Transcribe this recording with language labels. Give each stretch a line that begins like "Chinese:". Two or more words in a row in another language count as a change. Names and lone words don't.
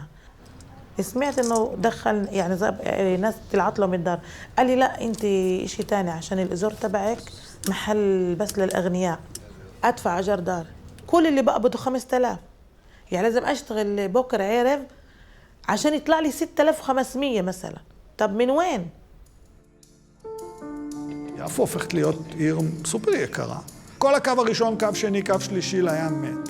Arabic: سمعت إنه دخل يعني ناس طلعت له من الدار، قال لي لا أنت إشي تاني عشان الإزور تبعك محل بس للأغنياء، أدفع أجر دار، كل اللي بقبضوا 5000، يعني لازم أشتغل بكرة عرب عشان يطلع لي 6500 مثلا. طب من وين؟
Hebrew: יפו הופכת להיות עיר סופר יקרה. כל הקו הראשון, קו שני, קו שלישי לים מת.